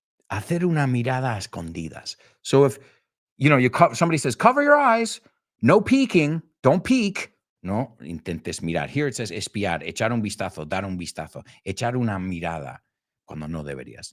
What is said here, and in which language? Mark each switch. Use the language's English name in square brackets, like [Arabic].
[Spanish] Hacer una mirada a escondidas. [English] So if, you know, somebody says, cover your eyes, no peeking, don't peek. [Spanish] No, intentes mirar. [English] Here it says [Spanish] espiar, echar un vistazo, dar un vistazo, echar una mirada, cuando no deberías.